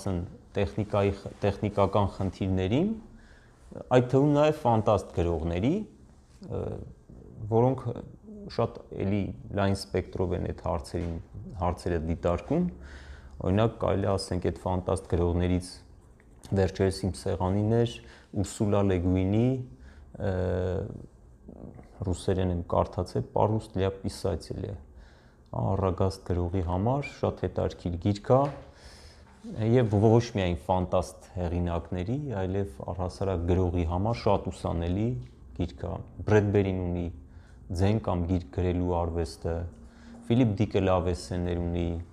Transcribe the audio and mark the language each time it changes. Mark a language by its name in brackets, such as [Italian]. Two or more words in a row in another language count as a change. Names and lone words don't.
[Armenian] ասեն տեխնիկական խնդիրներին, այդ թվում նաև ֆանտաստ գրողների, որոնք շատ էլի լայն սպեկտրով են այդ հարցերը դիտարկում, օրինակ կարելի ասենք այդ ֆանտաստ գրողներից վերջերս իմ սեղանին էր Ուրսուլա Լե Գուինի ռուսերեն եմ կարդացել «Парус для писателя» առագաստ գրողի համար շատ հետաքրքիր գիրք է եւ ոչ միայն ֆանտաստ հեղինակների, այլև առհասարակ գրողի համար շատ ուսանելի գիրք է։ Բրեդբերին ունի ձեն կամ գիրք գրելու արվեստը, Ֆիլիպ Դիկը Լավեսեներ ունի